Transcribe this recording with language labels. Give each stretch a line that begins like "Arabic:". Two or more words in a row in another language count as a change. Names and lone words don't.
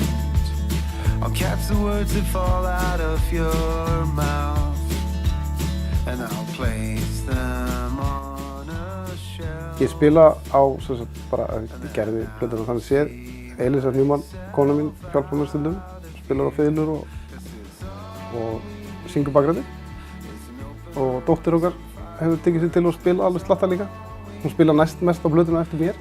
English: I'll catch the words that fall out of your mouth and I'll place them on a shelf.
Icelandic: Ég spila á, sem sagt, bara, ég gerði plötuna þannig séð. Elísa Newman, kona mín, hjálpar mér stundum. Spilar á fiðlur og syngur bakgræti. Og dóttir okkar hefur tekið sér til að spila alveg slatta líka. Hún spila næst mest á plötuna eftir mér.